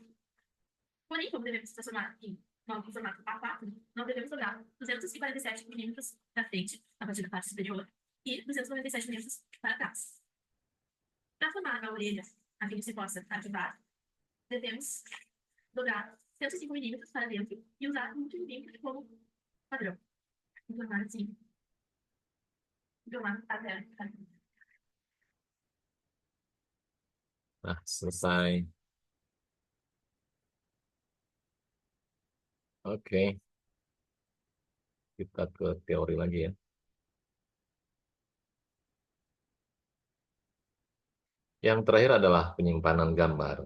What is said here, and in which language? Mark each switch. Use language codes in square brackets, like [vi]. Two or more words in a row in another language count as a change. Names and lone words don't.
[pt] Porém, como devemos transformar em novo formato A4, não devemos dobrar 247 milímetros para frente, a partir da parte superior, e 297 milímetros para trás. Para formar a orelha, a fim de se possa ativar, devemos dobrar 105 milímetros para dentro e usar um último vinho como padrão. Formar assim. Formar até. [id] Nah, selesai. Oke. Kita ke teori lagi ya. Yang terakhir adalah penyimpanan gambar.